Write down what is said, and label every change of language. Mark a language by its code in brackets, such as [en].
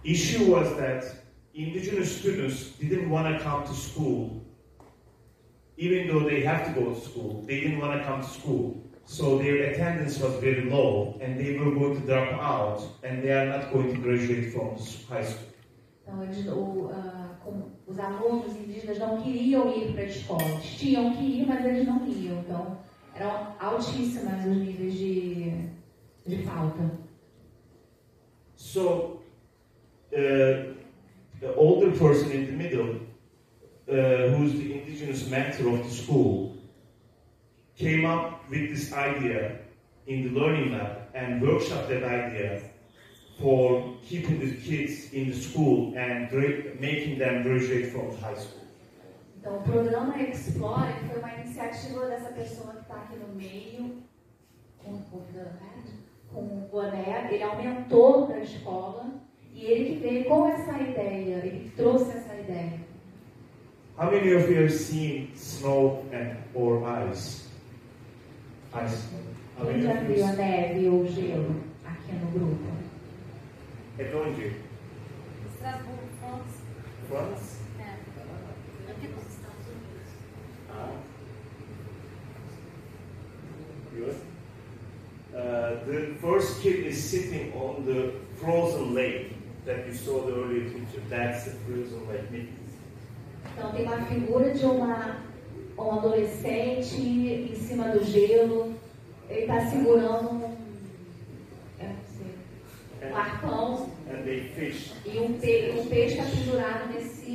[en] Issue was that indigenous students didn't want to come to school, even though they have to go to school. They didn't want to come to school, so their attendance was very low, and they were going to drop out, and they are not going to graduate from high school. [pt] Então os alunos indígenas não queriam ir para a escola. Eles tinham que ir, mas eles não iam. Então eram altíssimas os níveis de falta. [en] So, the older person in the middle, who's the indigenous mentor of the school, came up with this idea in the learning lab and workshopped that idea for keeping the kids in the school and making them graduate from high school. [pt] Então, o programa Explore foi uma iniciativa dessa pessoa que está aqui no meio, com o boné. Ele aumentou para a escola e ele que veio com essa ideia, ele trouxe essa ideia. [en] How many of you have seen snow or ice? Ice. [pt] Quem já viu a neve ou o gelo aqui no grupo? É onde? Estrasburgo, France. France? Aqui nos Estados Unidos. [en] Good. The first kid is sitting on the frozen lake that you saw the earlier picture. That's the frozen lake. [pt] Então tem uma figura de um adolescente em cima do gelo. Ele está segurando um arpão [en] And they fish. [pt] e um peixe está pendurado nesse